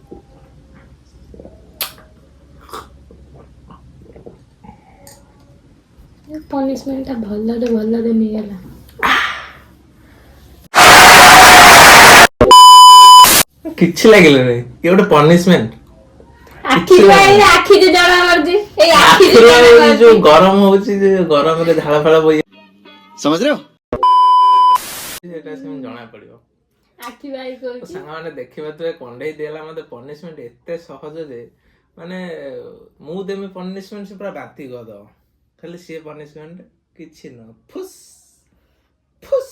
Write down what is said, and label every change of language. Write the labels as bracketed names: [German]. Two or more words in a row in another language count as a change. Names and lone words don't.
[Odia] ପନିଶମେଣ୍ଟ ଟା ଭଲରେ ନେଇଗଲା। କିଛି ଲାଗିଲାନି, ଇଏ ଗୋଟେ ପନିଶମେଣ୍ଟ। ଆଖି ଯୋଉ ଜଣା ମାରୁଛି, ଏଇ ଆଖି ଯୋଉ ଗରମ ହଉଛି, ଗରମରେ ଝାଳ ଫାଳ ବୋହି [Hindi] समझ रहे हो? [Odia] ସେଟା ସେମିତି ଜଣା ପଡିବ। ଆଖି ଭାଇ କହୁଛି ସାଙ୍ଗମାନେ ଦେଖିପାରୁଥିବେ, କଣ୍ଢେଇ ଦେଲା ମତେ ପନିଶମେଣ୍ଟ ଏତେ ସହଜ ଯେ, ମାନେ ମୁଁ ଦେମି ପନିଶମେଣ୍ଟ ସେ ପୁରା ବାନ୍ତି କରିଦବ। ଖାଲି ସିଏ ପନିଶମେଣ୍ଟ କିଛି ନୁହଁ, ଫୁସ୍ ଫୁସ୍।